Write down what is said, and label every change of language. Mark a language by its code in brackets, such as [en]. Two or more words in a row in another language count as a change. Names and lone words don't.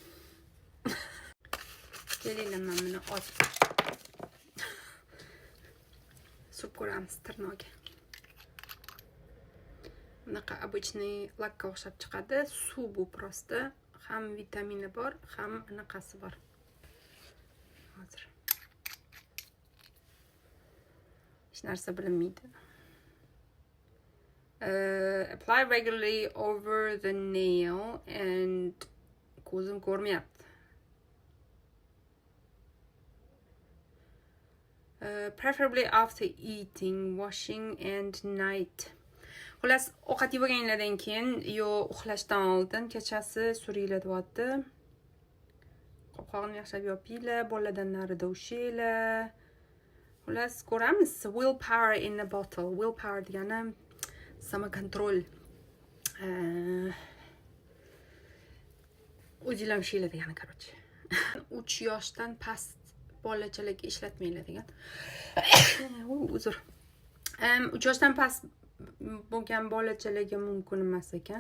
[uz] Kelinglar, men buni ochib surib ko'ramiz tirnoqga. Bunaqa обычный lakka o'xshab chiqadi. Suv bu prosta. Ham vitamini bor, ham anaqasi bor. Hozir hech narsa bilinmaydi. [en] Apply regularly over the nail and [uz] ko'zim ko'rmayapti. [en] Preferably after eating, washing and night. [uz] Xullas, ovqat yeganinglardan keyin yo uxlashdan oldin kechasi suringlar deyapti. Qopqog'ini yaxshilab yopinglar, bolalardan narida ushinglar. Xullas, ko'ramiz. [en] Willpower in a bottle. [uz] Willpower degani samokontrol. O'zinglar ushinglar degani, короче. 3 yoshdan past bolachalarga ishlatmanglar degan. Uzr. 3 yoshdan past bo'lgan bolachalarga mumkin emas ekan.